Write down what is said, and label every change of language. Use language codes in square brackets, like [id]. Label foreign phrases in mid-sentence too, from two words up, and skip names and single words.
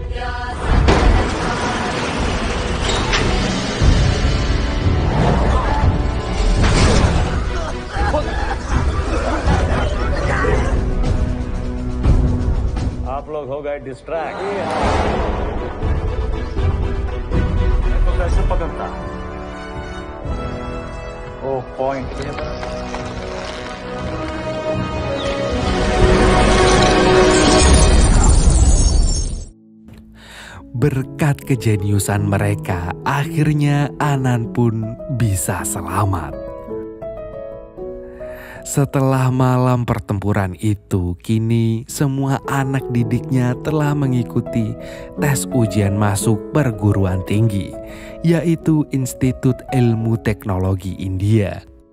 [hi] आप लोग हो गए डिस्ट्रैक्ट। तो कैसे पकड़ता? ओ पॉइंट [id] Berkat kejeniusan mereka, akhirnya Anan pun bisa selamat. Setelah malam pertempuran itu, kini semua anak didiknya telah mengikuti tes ujian masuk perguruan tinggi, yaitu Institut Ilmu Teknologi India.